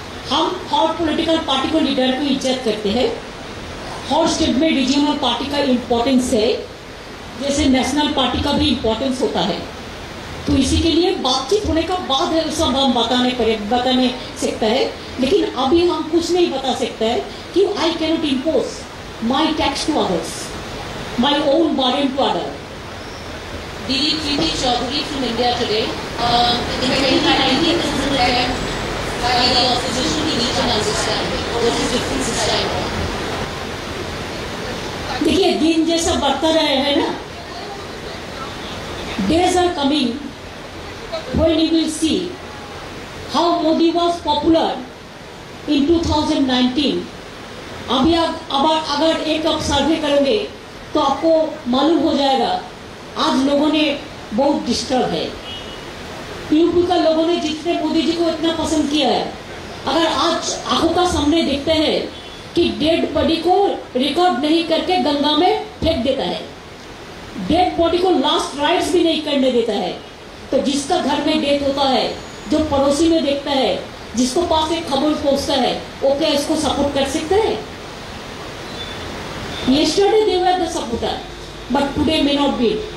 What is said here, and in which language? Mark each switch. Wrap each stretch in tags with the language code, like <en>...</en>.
<hi>हम हर political party को leader को इज्जत करते हैं। हर स्टेट में रीजनल पार्टी का इम्पोर्टेंस है, जैसे नेशनल पार्टी का भी इम्पोर्टेंस होता है। तो इसी के लिए बातचीत होने का बाद है सब हम बताने सकता है, लेकिन अभी हम कुछ नहीं बता सकते हैं कि</hi> <en>I cannot impose my tax to others, my own burden to other. Didi Preeti Chaudhary from India today. In 2019, this is an attempt by the opposition to reach an understanding. What is difference this time?</en> <hi>देखिए, दिन जैसा बढ़ता रहे है ना,</hi> <en>days are coming when you will see how Modi was popular in 2019.</en> <hi>अभी अगर एक अब सर्वे करेंगे तो आपको मालूम हो जाएगा आज लोगों ने बहुत डिस्टर्ब है। यूपी का लोगों ने जितने मोदी जी को इतना पसंद किया है, अगर आज आंखों का सामने देखते हैं कि डेड बॉडी को रिकॉर्ड नहीं करके गंगा में फेंक देता है, डेड बॉडी को लास्ट राइट्स भी नहीं करने देता है, तो जिसका घर में डेथ होता है, जो पड़ोसी में देखता है, जिसको पास एक खबर पहुंचता है, वो क्या इसको सपोर्ट कर सकते हैं?</hi> <en>Yesterday they were the supporter, but today may not be.</en>